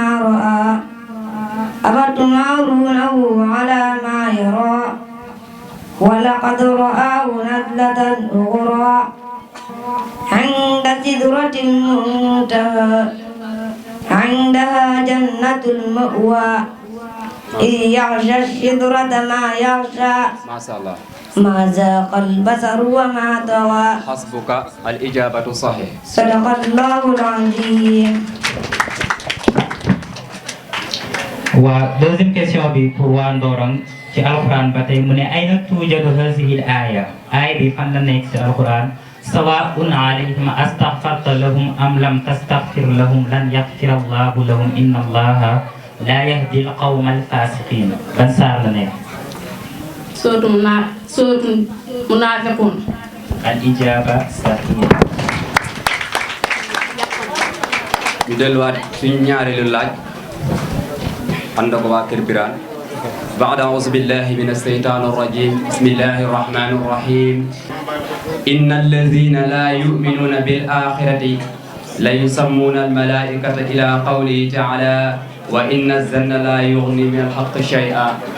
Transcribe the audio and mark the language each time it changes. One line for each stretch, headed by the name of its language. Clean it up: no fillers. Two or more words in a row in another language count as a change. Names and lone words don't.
Arabic: رأى أفتمارونه على ما يرى ولقد رآه نزلة أخرى عند سدرة المنتهى عندها جنة المأوى إذ يغشى الشجرة ما يغشى ما زاق البصر وما طغى حسبك الإجابة صحيح. صدق الله العظيم.
French: deuxième question
Wolof: bi pour waa Ndorong ci alquran ba tey mu ne
Arabic: أين توجد هذه الآية
Wolof: aaya bi fan la nekk ci alquran
Arabic: سواء عليهم أستغفرت لهم أم لم تستغفر لهم لن يغفر الله لهم إن الله لا يهدي القوم الفاسقين
Wolof: ban saar la nekk.
Arabic: سورة المنافقون. الإجابة صحيح.
Wolof: ñu delluwaat suñu ñaareelu laaj ànd ko waa Kër Birane
Arabic: بعد أعوذ بالله من الشيطان الرجيم بسم الله الرحمن الرحيم إن الذين لا يؤمنون بالآخرة لا يسمون الملائكة إلى قوله تعالى وإن الظن لا يغني من الحق شيئا.